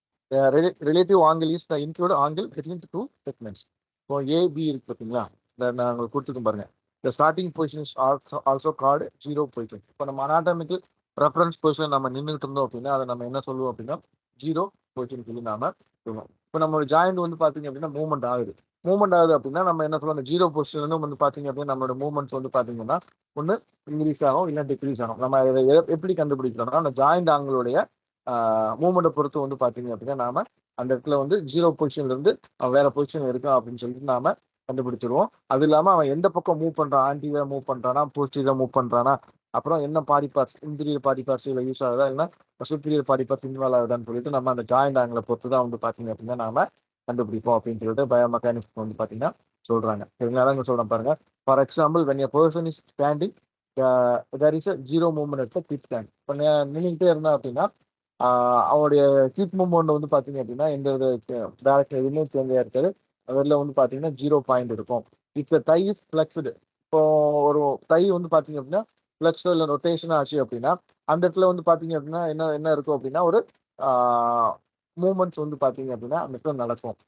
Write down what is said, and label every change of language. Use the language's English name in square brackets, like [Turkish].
[English] The relative angle is the included angle between the two segments. [Tamil] இப்போ AB இருக்கு பார்த்தீங்களா, நான் உங்களுக்கு கொடுத்துருக்கேன் பாருங்க. [English] The starting position is also called zero position. [Tamil] இப்போ நம்ம anatomical reference position நம்ம நின்றுட்டு இருந்தோம் அப்படின்னா அதை நம்ம என்ன சொல்லுவோம் அப்படின்னா ஜீரோ பொசிஷன் சொல்லி நாம சொல்லுவோம். இப்போ நம்ம ஜாயிண்ட் வந்து பார்த்தீங்க அப்படின்னா மூவ்மெண்ட் ஆகுது அப்படின்னா நம்ம என்ன சொல்லுவோம், அந்த ஜீரோ பொசிஷன் வந்து பார்த்தீங்க அப்படின்னா நம்மளோட மூவ்மெண்ட்ஸ் வந்து பார்த்தீங்கன்னா ஒன்று இன்க்ரீஸ் ஆகும், இல்லை டிக்ரீஸ் ஆகும். நம்ம இதை எப்படி கண்டுபிடிக்கிறோம்னா அந்த ஜாயிண்ட் ஆங்கிளுடைய மூவ்மெண்ட்டை பொறுத்து வந்து பார்த்தீங்க அப்படின்னா நாம அந்த இடத்துல வந்து ஜீரோ பொசிஷன்ல இருந்து அவன் வேற பொசிஷன் இருக்கா அப்படின்னு சொல்லிட்டு நாம கண்டுபிடிச்சிருவோம். அது இல்லாம அவன் எந்த பக்கம் மூவ் பண்றான், ஆன்டிவா மூவ் பண்றானா, போஸ்டிவா மூவ் பண்றானா, அப்புறம் என்ன body parts, interior body parts இல்லை யூஸ் ஆகுதா, இல்லை சுப்பீரியர் பாடி பார்ட்ஸ் இன்வால்வ் ஆகுதான்னு சொல்லிட்டு நம்ம அந்த ஜாயிண்ட் ஆங்கிளை பொறுத்து தான் வந்து பாத்தீங்க அப்படின்னா நாம கண்டுபிடிப்போம் அப்படின்னு சொல்லிட்டு பயோமெக்கானிக்ஸ் வந்து பாத்தீங்கன்னா சொல்றாங்க. சரிங்களா? அதான் சொல்றேன் பாருங்க. [English] For example when a person is standing there is a zero movement at the hip stand. [Tamil] இப்போ நின்றுட்டே இருந்தா அப்படின்னா அவருடைய ஹிப் மூவ்மெண்ட் வந்து பாத்தீங்க அப்படின்னா எந்த வித டைரக்ஷன் எதுவுமே சேஞ்சாக இருக்காது. அதில் வந்து பாத்தீங்கன்னா 0 இருக்கும். இப்போ [English] Thigh is flexed. [Tamil] இப்போ ஒரு தை வந்து பாத்தீங்க அப்படின்னா ஃபிளெக்ஸோ இல்லை ரொட்டேஷன் ஆச்சு அப்படின்னா அந்த இடத்துல வந்து பாத்தீங்க அப்படின்னா என்ன என்ன இருக்கும் அப்படின்னா ஒரு மூவ்மெண்ட்ஸ் வந்து பாத்தீங்க அப்படின்னா அந்த இடத்துல நடக்கும்.